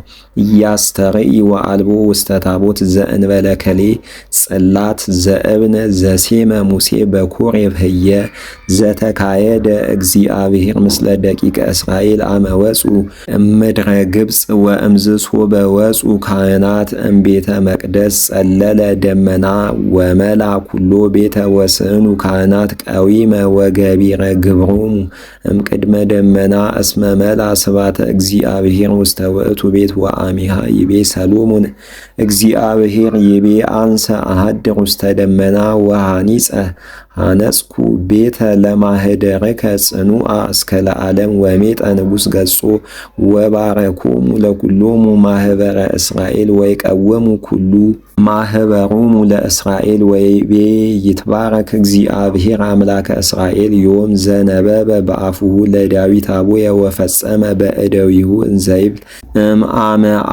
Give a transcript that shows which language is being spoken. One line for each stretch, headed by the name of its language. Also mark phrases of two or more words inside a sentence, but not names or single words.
Geez: ያስተርኢ ወአልቦ ውስተ ታቦት ዘእንበለ ከሌ ጽላት ዘእብነ ዘሴመ ሙሴ በኮሬብ ህየ ዘተካየደ እግዚአብሔር ምስለ ደቂቀ እስራኤል አመወፁ እምድረ ግብፅ ወእምዝ ሶበ ወፁ ካህናት እምቤተ መቅደስ ጸለለ ደመና ወመላ ኩሎ ቤተ ወስእኑ ካህናት ቀዊመ ወገቢረ ግብሮሙ እምቅድመ ደመና እስመ መላ ስባተ እግዚአብሔር ውስተ ውእቱ ቤት ወአሚሃ ይቤ ሰሎሞን እግዚአብሔር ይቤ አንሰ አሃድር ውስተ ደመና ወሐኒጸ አነጽኩ ቤተ ለማህደርከ ጽኑዓ እስከ ለዓለም ወሜጠ ንጉሥ ገጾ ወባረኮሙ ለኩሎሙ ማህበረ እስራኤል ወይቀወሙ ኩሉ ማህበሮሙ ለእስራኤል ወይቤ ይትባረክ እግዚአብሔር አምላከ እስራኤል ዮም ዘነበበ በአፉሁ ለዳዊት አቡየ ወፈጸመ በእደዊሁ እንዘይብል እምአመ